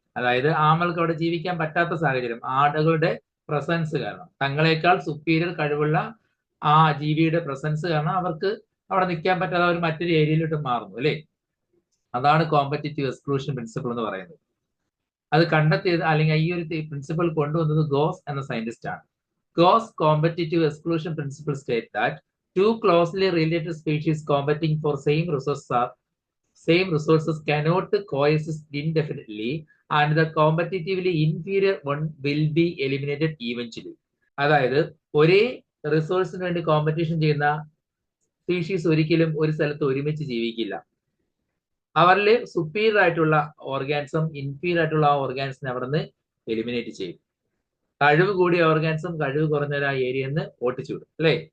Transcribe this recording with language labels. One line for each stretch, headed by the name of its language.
Malayalam: അതായത് ആമകൾക്ക് അവിടെ ജീവിക്കാൻ പറ്റാത്ത സാഹചര്യം ആടുകളുടെ പ്രസൻസ് കാരണം, തങ്ങളെക്കാൾ സുപ്പീരിയർ കഴിവുള്ള ആ ജീവിയുടെ പ്രസൻസ് കാരണം അവർക്ക് അവിടെ നിൽക്കാൻ പറ്റാതെ അവർ മറ്റൊരു ഏരിയയിലോട്ട് മാറുന്നു അല്ലേ? അതാണ് കോമ്പറ്റീറ്റീവ് എക്സ്ക്ലൂഷൻ പ്രിൻസിപ്പിൾ എന്ന് പറയുന്നത്. അത് കണ്ടെത്തിയത് അല്ലെങ്കിൽ ഈ ഒരു പ്രിൻസിപ്പിൾ കൊണ്ടുവന്നത് ഗോസ് എന്ന സയന്റിസ്റ്റ് ആണ്.
English: Gause competitive exclusion principle state that two closely related species competing for same resources are same resources cannot coexist indefinitely and the competitively inferior one will be eliminated eventually.
Malayalam: അതായത് ഒരേ റിസോഴ്സിന് വേണ്ടി competition ചെയ്യുന്ന species ഒരിക്കലും ഒരു സ്ഥലത്ത് ഒരുമിച്ച് ജീവിക്കില്ല. അവരിൽ superior ആയിട്ടുള്ള ഓർഗാൻസും ഇൻഫീരിയർ ആയിട്ടുള്ള ആ ഓർഗാൻസിനെ അവിടെ നിന്ന് എലിമിനേറ്റ് ചെയ്യും. കഴിവ് കൂടിയ ഓർഗാൻസും കഴിവ് കുറഞ്ഞ ആ ഏരിയന്ന് ഓട്ടിച്ചു വിടും അല്ലേ?